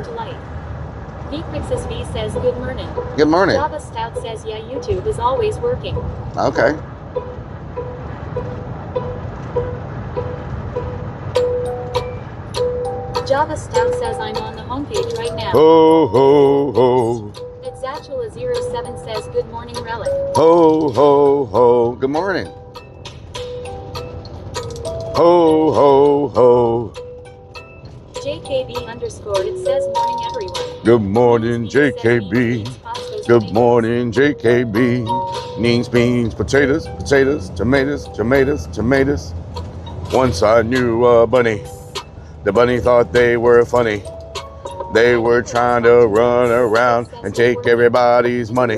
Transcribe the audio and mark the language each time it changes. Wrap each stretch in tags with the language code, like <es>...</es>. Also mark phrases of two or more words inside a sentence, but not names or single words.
<en>Vcrixis V says good morning. Good morning. Java Stout says yeah, YouTube is always working. Okay. Java Stout says I'm on the homepage right now. Ho ho ho. Exactula07 says good morning, Rellik. Ho ho ho. Good morning. Ho ho ho. JKB _ it says morning everyone. Good morning, JKB. Good morning, JKB. Needs, beans, potatoes, potatoes, tomatoes, tomatoes, tomatoes. Once I knew a bunny. The bunny thought they were funny. They were trying to run around and take everybody's money.</en>